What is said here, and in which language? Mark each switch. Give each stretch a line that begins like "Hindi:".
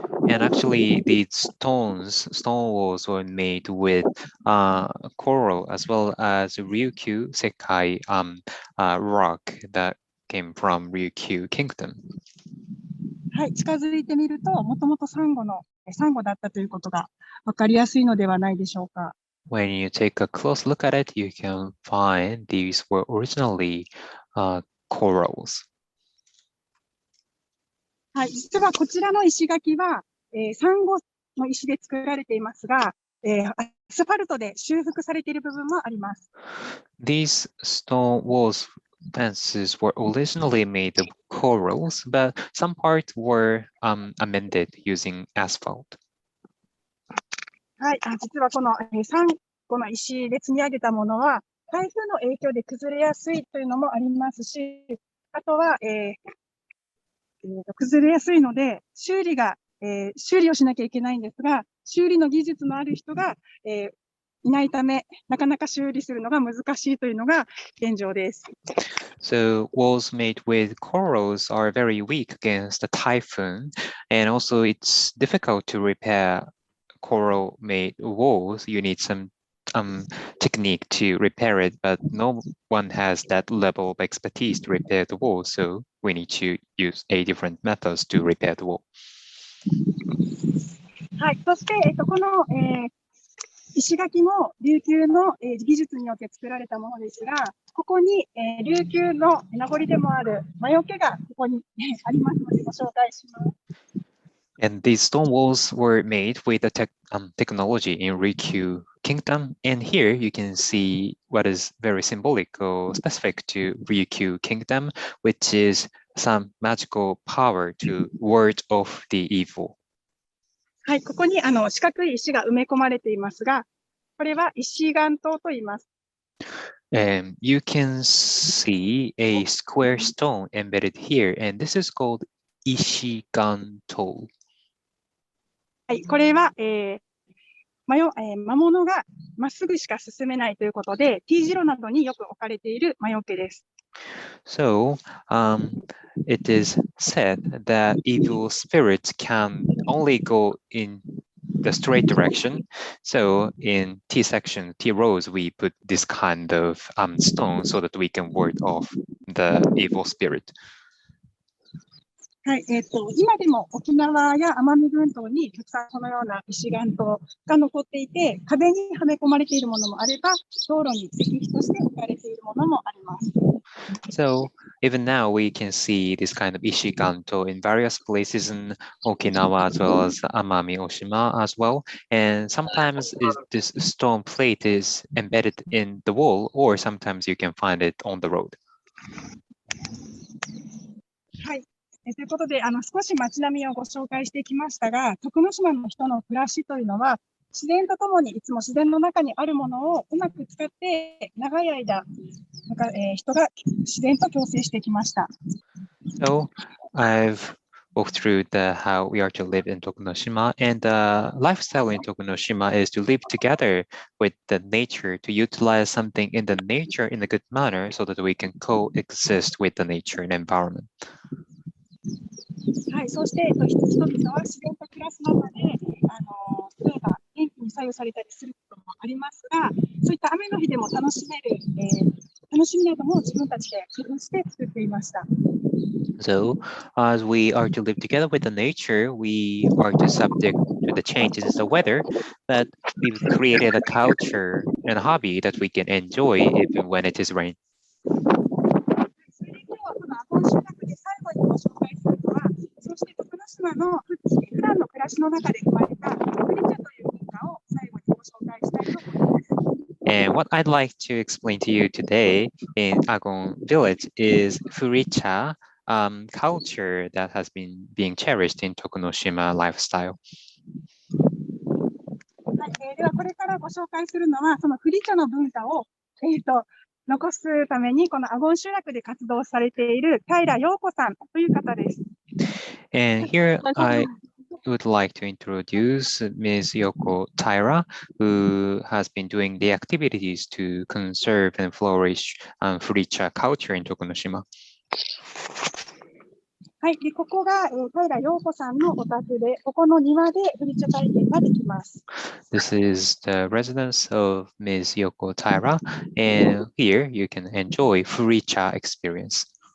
English: And actually, these stone walls were made with coral as well as Ryukyu Sekai rock that came from Ryukyu Kingdom.
Japanese: はい、近づいてみると、もともとサンゴだったということが分かりやすいのではないでしょうか。
English: When you take a close look at it, you can find these were originally corals.
Japanese: はい、実はこちらの石垣は、サンゴの石で作られていますが、アスファルトで修復されている部分もあります。
English: These stone walls fences were originally made of corals, but some parts were amended using asphalt.
Japanese: はい、実はこの、サンゴの石で積み上げたものは、台風の影響で崩れやすいというのもありますし、あとは、崩れやすいので、修理をしなきゃいけないんですが、修理の技術のある人が、いないため、なかなか修理するのが難しいというのが現状です。
English: So walls made with corals are very weak against the typhoon, and also it's difficult to repair coral-made walls. You need some technique to repair it, but no one has that level of expertise to repair the wall. So we need to use different methods to repair the wall.
Japanese: はい、そして、この、石垣も琉球の、技術によって作られたものですが、ここに、琉球の名残でもある魔除けがここに、ありますのでご紹介します。
English: And these stone walls were made with the technology in Ryukyu Kingdom. And here you can see what is very symbolic or specific to Ryukyu Kingdom, which is some magical power to ward off the evil.
Japanese: はい、ここに四角い石が埋め込まれていますが、これは石岩塔と言います。
English: You can see a square stone embedded here, and this is called Ishiganto.
Japanese: はい、これは、魔物がまっすぐしか進めないということで、T 字路などによく置かれている魔除けです。
English: So it is said that evil spirits can only go in the straight direction. So in T section, T rows, we put this kind of stone so that we can ward off the evil spirit.
Japanese: はい、今でも沖縄や奄美群島にたくさんこのような石岩塔が残っていて、壁にはめ込まれているものもあれば、道路に石碑として置かれているものもあります。
English: So even now we can see this kind of Ishiganto in various places in Okinawa as well as Amami-Oshima as well. And sometimes this stone plate is embedded in the wall, or sometimes you can find it on the road.
Japanese: はい。ということで、少し街並みをご紹介してきましたが、徳之島の人の暮らしというのは、自然とともにいつも自然の中にあるものをうまく使って長い間、人が自然と共生してきました。
English: So I've walked through how we are to live in Tokunoshima, and the lifestyle in Tokunoshima is to live together with the nature, to utilize something in the nature in a good manner so that we can coexist with the nature and environment.
Japanese: はい、そして人々は自然と暮らす中で、例えば天気に左右されたりすることもありますが、そういった雨の日でも楽しみなども自分たちで工夫して作っていました。
English: So, as we are to live together with the nature, we are to subject to the changes in the weather, but we've created a culture and a hobby that we can enjoy even when it is rain.
Japanese: それで今日はこのアゴン集落で最後にご紹介するのは、そして徳之島の普段の暮らしの中で生まれたフリチャという文化を最後にご紹介したいと思います。
English: And what I'd like to explain to you today in Argonne Village is Furicha culture that has been being cherished in Tokunoshima lifestyle.
Japanese: はい、ではこれからご紹介するのは、そのフリチャの文化を、残すためにこのアゴン集落で活動されている平陽子さんという方です。
English: And here I would like to introduce Ms. Yoko Taira, who has been doing the activities to conserve and flourish Furicha culture in Tokunoshima.
Japanese: はい、でここが、平陽子さんのお宅で、ここの庭でフリチャ体験ができます。
English: This is the residence of Ms. Yoko Taira, and here you can enjoy Furicha experience.